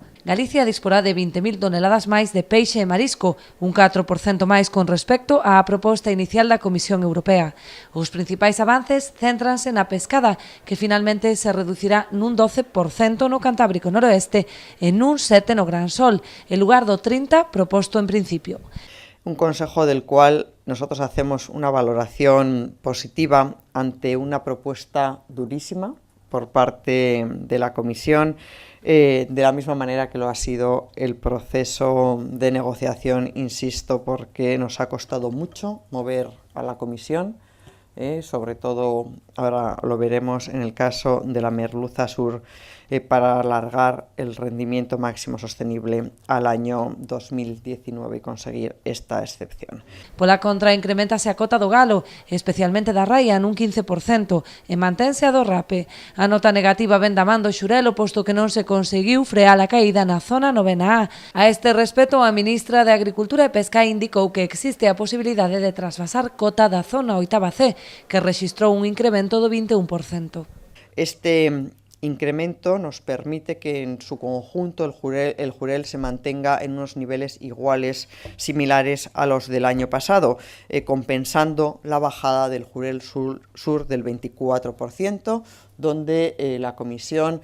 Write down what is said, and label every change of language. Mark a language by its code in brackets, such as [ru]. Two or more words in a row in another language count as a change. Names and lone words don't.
[gl] Galicia disporá de 20.000 toneladas máis de peixe e marisco, un 4% máis con respecto á proposta inicial da Comisión Europea. Os principais avances céntranse na pescada, que finalmente se reducirá nun 12% no Cantábrico Noroeste e nun 7% no Gran Sol, en lugar do 30% proposto en principio. [es] Un consejo del cual nosotros hacemos una valoración positiva ante una propuesta durísima por parte de la Comisión, de la misma manera que lo ha sido el proceso de negociación, insisto, porque nos ha costado mucho mover a la Comisión, sobre todo ahora lo veremos en el caso de la merluza sur, para alargar el rendimiento máximo sostenible al año 2019 y conseguir esta excepción. [gl] Pola contra, incrementase a cota do galo, especialmente da raia, nun 15%, e mantense a do rape. A nota negativa ven da man do Xurelo, posto que non se conseguiu frear a caída na zona 9A. A este respecto, a ministra de Agricultura e Pesca indicou que existe a posibilidade de trasvasar cota da zona 8C, que rexistrou un incremento do 21%. [es] Este incremento nos permite que en su conjunto el jurel se mantenga en unos niveles iguales, similares a los del año pasado, compensando la bajada del jurel sur del 24%, donde la Comisión